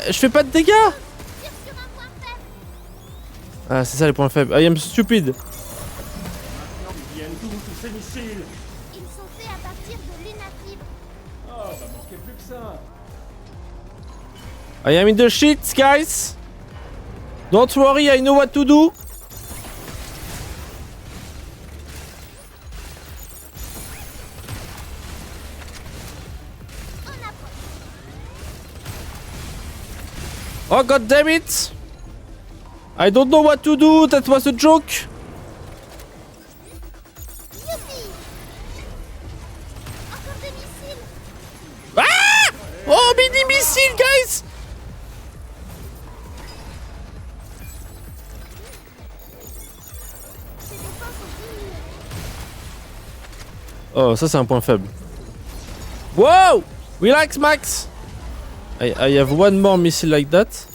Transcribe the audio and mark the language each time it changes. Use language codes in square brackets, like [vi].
[fr] Je fais pas de dégâts! Tire sur un point faible. Ah, c'est ça les points faibles. [en] I am stupid. [fr] Maintenant, ils viennent d'où tous ces missiles? Ils sont faits à partir de l'Unafibre. Oh, bah manquait plus que ça. [en] I am in the shit, guys. Don't worry, I know what to do. Oh god damn it! I don't know what to do, that was a joke! [fr] Youpi! Encore des missiles. [en] Ah! Oh, mini missile, guys! [fr] Ces défenses sont diminuées. Oh, ça c'est un point faible. [en] Wow! Relax, Max! I have one more missile like that.